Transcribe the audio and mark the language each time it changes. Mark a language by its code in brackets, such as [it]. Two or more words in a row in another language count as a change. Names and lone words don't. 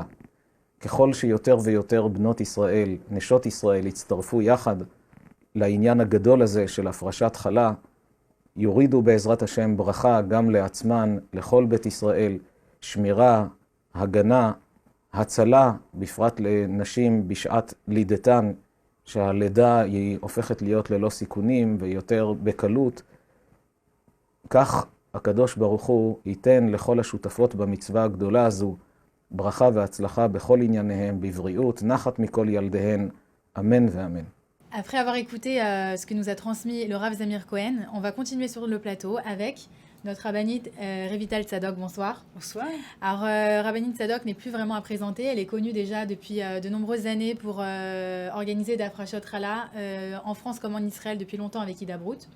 [he] ככל שיותר ויותר בנות ישראל, נשות ישראל, יצטרפו יחד לעניין הגדול הזה של הפרשת חלה, יורידו בעזרת השם ברכה גם לעצמן, לכל בית ישראל, שמירה, הגנה, הצלה, בפרט לנשים בשעת לידתן, שהלידה היא הופכת להיות ללא סיכונים ויותר בקלות. כך הקדוש ברוך הוא ייתן לכל השותפות במצווה הגדולה הזו ברכה והצלחה בכל ענייניהם, בבריאות, נחת מכל ילדיהן, אמן ואמן. [fr] Après avoir écouté ce que nous a transmis le Rav Zamir Cohen, on va continuer sur le plateau avec notre rabbinite Revital Tzadok. Bonsoir. Bonsoir. Alors, rabbinite Tzadok n'est plus vraiment à présenter. Elle est connue déjà depuis de nombreuses années pour organiser d' [he] הפרשות חלה [fr] en France comme en Israël depuis longtemps avec Ida Brout.